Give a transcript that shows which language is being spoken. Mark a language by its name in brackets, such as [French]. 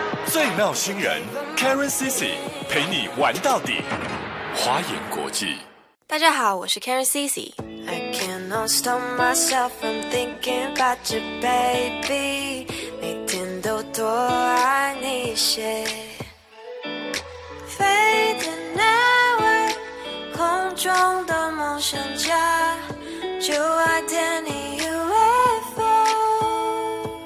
[Chinese] 最闹新人 Karen CC 陪你玩到底，华研国际。大家好，我是 Karen CC。 [English] I can cannot stop myself from thinking about you, baby. [Chinese] 每天都多爱你些。飞的那位空中的梦想家，就爱点你 UFO。